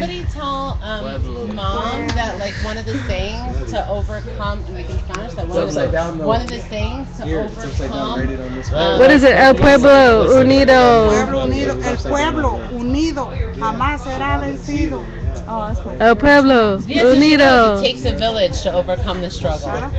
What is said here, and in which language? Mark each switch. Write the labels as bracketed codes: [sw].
[en] Somebody tell Mom that like one of the things to overcome, like in Spanish, that one of the things to overcome. What is it? [es] El Pueblo Unido. Pueblo unido, el pueblo unido jamás será vencido. [en] Oh, that's cool. [es] El Pueblo Unido. [en] It takes a village to overcome the struggle.